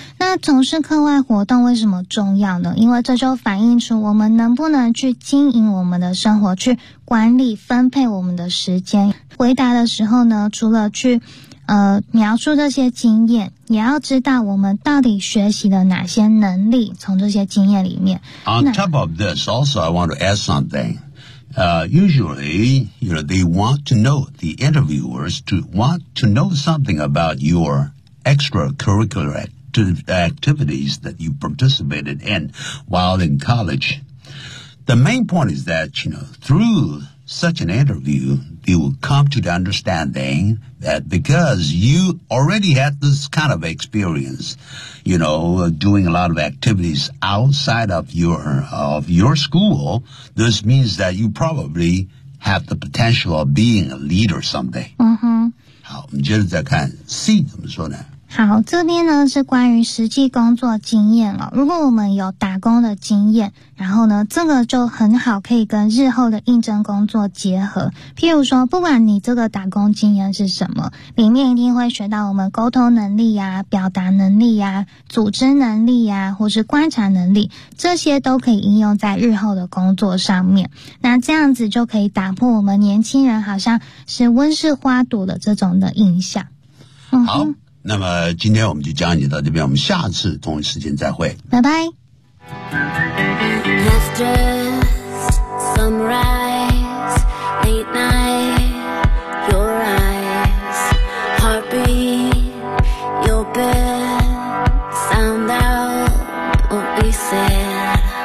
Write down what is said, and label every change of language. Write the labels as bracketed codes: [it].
[zh] 那从事课外活动为什么重要呢？因为这就反映出我们能不能去经营我们的生活，去管理分配我们的时间。回答的时候呢，除了去描述这些经验也要知道我们到底学习了哪些能力从这些经验里面 [en] On top of this also I want to add something usually you know, they want to know the interviewers to want to know something about your extracurricular activities that you participated in while in college the main point is that you know, through such an interviewYou will come to the understanding that because you already had this kind of experience, you know, doing a lot of activities outside of your school, this means that you probably have the potential of being a leader someday. 嗯哼。 [zh] 好，我们接着再看 C 怎么说呢？好，这边呢是关于实际工作经验了。如果我们有打工的经验，然后呢，这个就很好可以跟日后的应征工作结合。譬如说，不管你这个打工经验是什么，里面一定会学到我们沟通能力呀、表达能力呀、组织能力呀，或是观察能力，这些都可以应用在日后的工作上面。那这样子就可以打破我们年轻人好像是温室花朵的这种的印象。嗯、好。那么今天我们就讲解到这边我们下次同一时间再会拜拜 [en] Mr. Sunrise Late night Your eyes Heartbeat Your bed Sound out What we said